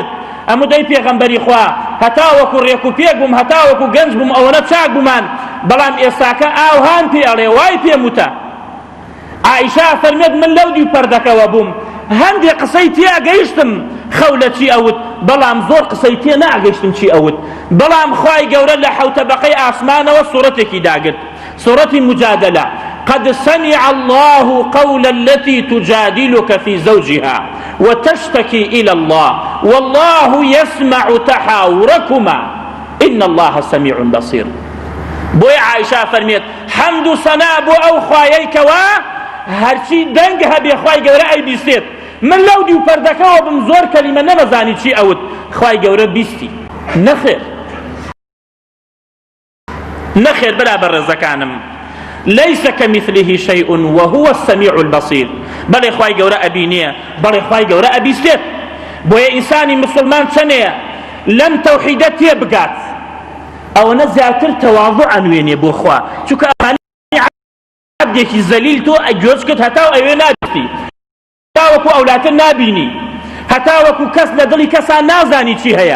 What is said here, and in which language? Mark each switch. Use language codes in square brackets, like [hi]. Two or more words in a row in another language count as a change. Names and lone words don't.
[ckb] ئەموو دەی پێغەمبەری خوا هەتا وەکو ڕێک و پێک بووم هەتا وەکو گەنج بووم ئەوەنە چاک بوومان، بەڵام ئێستاکە ئاوهان پێ ئەڵێ وای پێم وتە. عائشە فەرمێت من لەو دیو پەردەکەوە بووم هەندێک قسەی تێ ئەگەیشتم خەولە چی ئەوت، بەڵام زۆر قسەی تێ نەئەگەیشتم چی ئەوت. بەڵام خوای گەورە لە حەوتەبەقەی ئاسمانەوە سوورەتێکی داگرت، سوورەتی مجادلە [ar] قد سمع الله قول التي تجادلك في زوجها وتشتكي إلى الله والله يسمع تحاوركما إن الله سميع بصير. [ckb] بۆی عائشە فەرمێت حەمد و سەنا بۆ ئەو خوایەیکەوە هەرچی دەنگ هەبێ خوای گەورە ئەیبیستێت. من لەو دیو پەردەکەوە بم زۆر کەلیمە نەمەزانی چی ئەوت، خوای گەورە بیستی. نەخێر بەرابەر ڕێزەکانم [ar] ليس كمثله شيء وهو السميع البصير. [ckb] بەڵێ خوای گەورە ئەبینێ، بەڵێ خوای گەورە ئەبیستێت. بۆیە ئینسانی مسلمان چەنەیە لەم تەوحیدە تێبگات ئەوەنە زیاتر تەواضع ئەنوێنێ بۆ خوا، چونکە ئەمانی عەبدێکی زەلیل تۆ ئەگوێز کرد هەتا ئەوێ نابیستی، هەتا وەکو ئەولاتر نابینی، هەتا وەکو کەس لە دڵی کەسان نازانی چی هەیە.